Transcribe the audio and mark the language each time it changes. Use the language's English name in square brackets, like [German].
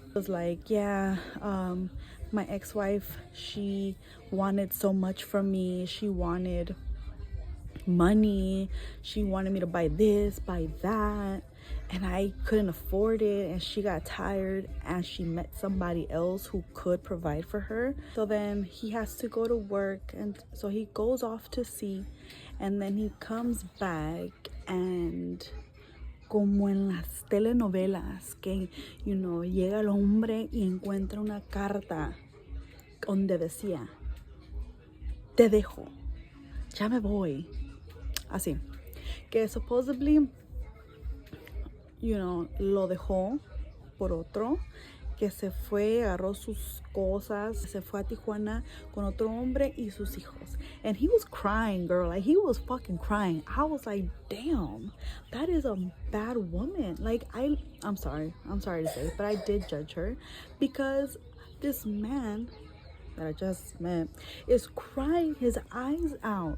[English] It was like, yeah, my ex-wife, she wanted so much from me. She wanted money, she wanted me to buy this, buy that, and I couldn't afford it. And she got tired and she met somebody else who could provide for her. So then he has to go to work, and so he goes off to sea, and then he comes back, and [Spanish] como en las telenovelas, que llega el hombre y encuentra una carta donde decía, te dejo, ya me voy, así, que [English] supposedly, [Spanish] lo dejó por otro, que se fue, agarró sus cosas, se fue a Tijuana con otro hombre y sus hijos. [English] And he was crying, girl. Like, he was fucking crying. I was like, damn, that is a bad woman. Like, I'm sorry to say, but I did judge her, because this man that I just met is crying his eyes out.